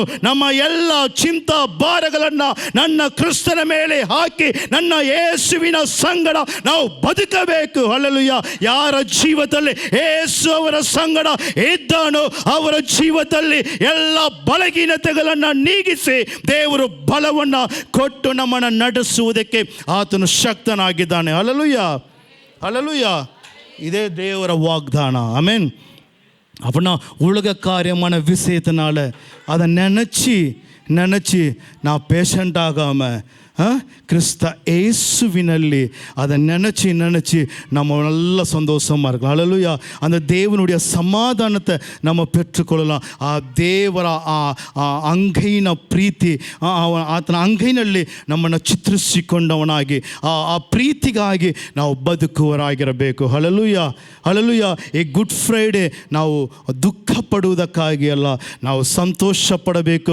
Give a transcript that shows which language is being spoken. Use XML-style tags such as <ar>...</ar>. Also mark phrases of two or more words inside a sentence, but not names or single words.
<kn>ನಮ್ಮ ಎಲ್ಲ ಚಿಂತಾ ಭಾರಗಳನ್ನು ನನ್ನ ಕ್ರಿಸ್ತನ ಮೇಲೆ ಹಾಕಿ ನನ್ನ ಯೇಸುವಿನ ಸಂಗಡ ನಾವು ಬದುಕಬೇಕು. ಹಲ್ಲೆಲೂಯಾ. ಯಾರ ಜೀವದಲ್ಲಿ ಯೇಸು ಅವರ ಸಂಗಡ ಇದ್ದಾನೋ ಅವರ ಜೀವದಲ್ಲಿ ಎಲ್ಲ ಬಲಹೀನತೆಗಳನ್ನು ನೀಗಿಸಿ ದೇವರು ಬಲವನ್ನು ಕೊಟ್ಟು ನಮ್ಮನ್ನು ನಡೆಸುವುದಕ್ಕೆ ಆತನು ಶಕ್ತನಾಗಿದ್ದಾನೆ. ಹಲ್ಲೆಲೂಯಾ.</kn> <ta>ஹல்லேலூயா. இதே தேவர வாக்தானா. ஆமென். அப்படின்னா உலக காரியமான விஷயத்தினால அதை நினச்சி நான் பேஷண்ட் ஆகாமல் கிறிஸ்த இயேசுவிನಲ್ಲಿ அதை நினச்சி நம்ம நல்ல சந்தோஷமாக இருக்கலாம். ஹல்லேலூயா. அந்த தேவனுடைய சமாதானத்தை நம்ம பெற்றுಕೊಳ್ಳலாம்.</ta> <kn>ಆ ದೇವರ ಅಂಗೈನ ಪ್ರೀತಿ, ಆತನ ಅಂಗೈನಲ್ಲಿ ನಮ್ಮನ್ನು ಚಿತ್ರಿಸಿಕೊಂಡವನಾಗಿ ಆ ಪ್ರೀತಿಗಾಗಿ ನಾವು ಬದುಕುವರಾಗಿರಬೇಕು. ಹಲ್ಲೇಲೂಯಾ. ಹಲ್ಲೇಲೂಯಾ. ಈ ಗುಡ್ ಫ್ರೈಡೆ ನಾವು ದುಃಖ ಪಡುವುದಕ್ಕಾಗಿ ಅಲ್ಲ, ನಾವು ಸಂತೋಷ ಪಡಬೇಕು.</kn>